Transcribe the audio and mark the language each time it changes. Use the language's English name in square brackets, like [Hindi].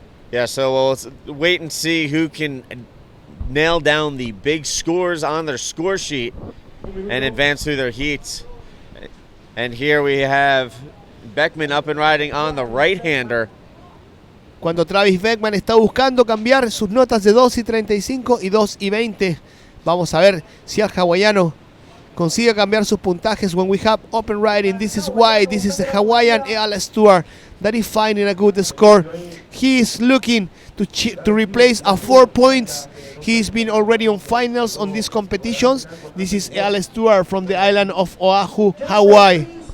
[English] Yeah, so let's wait and see who can nail down the big scores on their score sheet and advance through their heats. And here we have Beckman up and riding on the right-hander. [Spanish] Cuando Travis Beckman está buscando cambiar sus notas de 2.35 y 2.20. Vamos a ver si el hawaiano consigue cambiar sus puntajes. [English] When we have open riding, this is why this is the Hawaiian Ayala Stewart that is finding a good score. He is looking to replace a 4 points. He's been already on finals on these competitions. This is Ayala Stewart from the island of Oahu, Hawaii.